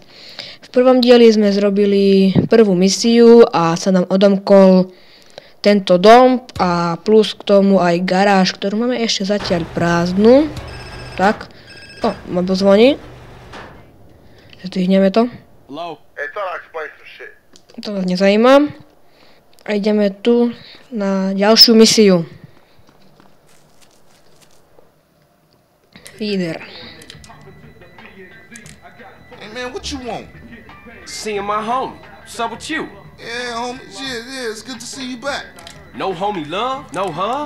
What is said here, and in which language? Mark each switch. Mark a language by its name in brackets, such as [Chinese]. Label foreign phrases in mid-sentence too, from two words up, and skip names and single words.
[Slovak] V prvom dieli sme zrobili prvú misiu a sa nám odomkol tento dom a plus k tomu aj garáž, ktorú máme ešte zatiaľ prázdnu. Tak, ma pozvoní. Zdvihneme to. To vás nezajíma. A ideme tu na ďalšiu misiu. Feeder. [English] Hey man, what you want? Seeing my homie. What's up with you? Yeah, homie. Yeah, it's good to see you back. No homie love? No hug?